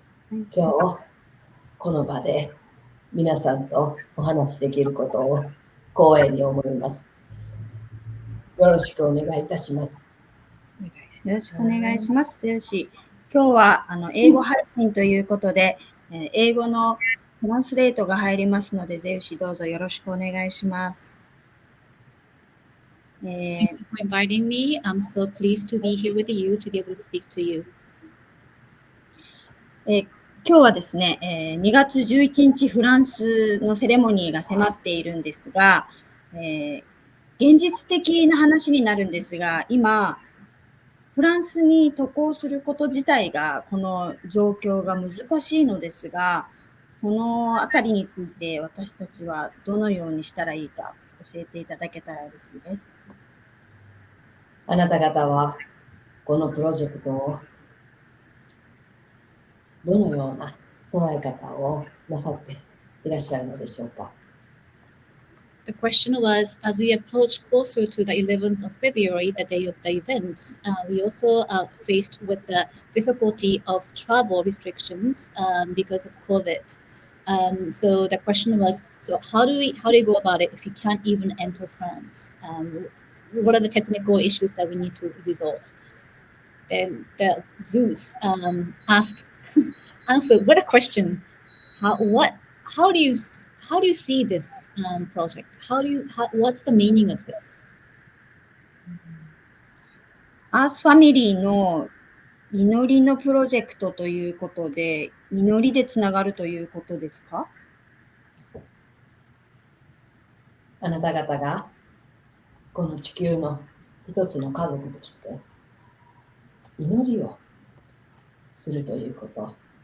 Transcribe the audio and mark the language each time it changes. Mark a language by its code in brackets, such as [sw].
[ja] 今日この場で皆さんとお話しできることを光栄に思います。よろしくお願いいたします。よろしくお願いします。よし、今日は英語配信ということで、英語のトランスレートが入りますので、ゼウシどうぞよろしくお願いします。 [en] Thank you for inviting me. I'm so pleased to be here with you to be able to speak to you. [ja] 今日はですね、2月11日フランスのセレモニーが迫っているんですが、現実的な話になるんですが、今フランスに渡航すること自体がこの状況が難しいのですが、そのあたりについて私たちはどのようにしたらいいか教えていただけたら嬉しいです。あなた方はこのプロジェクトをどのような捉え方をなさっていらっしゃるのでしょうか。 [en] The question was, as we approach closer to the 11th of February, the day of the events, we also are faced with the difficulty of travel restrictions because of COVID. So the question was, so how do you go about it if you can't even enter France? What are the technical issues that we need to resolve? Then the Zeus asked, answered, what a question! How do you see this project? What's the meaning of this? [ja] アースファミリーの祈りのプロジェクトということで、祈りでつながるということですか？あなた方がこの地球の一つの家族として祈りをするということ。